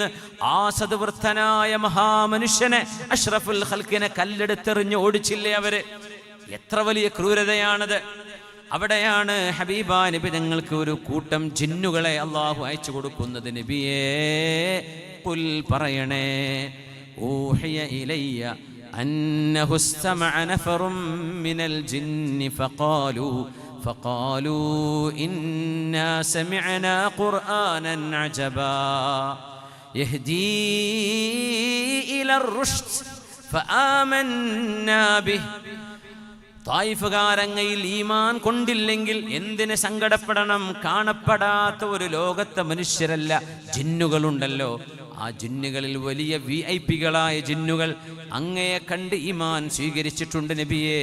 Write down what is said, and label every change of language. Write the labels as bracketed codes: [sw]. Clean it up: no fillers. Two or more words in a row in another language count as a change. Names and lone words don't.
[ml] ആ സദ്വൃത്തനായ മഹാമനുഷ്യനെ, അഷ്റഫുൽ ഖൽഖിനെ കല്ലെടുത്തെറിഞ്ഞ് ഓടിച്ചില്ലേ അവര്? എത്ര വലിയ ക്രൂരതയാണത്! അവിടെയാണ് ഹബീബ നബി തങ്ങൾക്ക് ഒരു കൂട്ടം ജിന്നുകളെ അള്ളാഹു അയച്ചു കൊടുക്കുന്നത്. [ar] നബിയേ ഖുൽ പറയണേ, أوحي إلي أنه استمع نفر من الجن فقالوا إنا سمعنا قرآنا عجبا يهدي إلى الرشد فآمنا به. [ml] തായിഫുകാരങ്ങയിൽ ഈമാൻ കൊണ്ടില്ലെങ്കിൽ എന്തിന് സങ്കടപ്പെടണം? കാണപ്പെടാത്ത ഒരു ലോകത്തെ മനുഷ്യരല്ല, ജിന്നുകളുണ്ടല്ലോ. ആ ജിന്നുകളിൽ വലിയ VIP-കളായ ജിന്നുകൾ അങ്ങയെ കണ്ട് ഈമാൻ സ്വീകരിച്ചിട്ടുണ്ട് നബിയെ.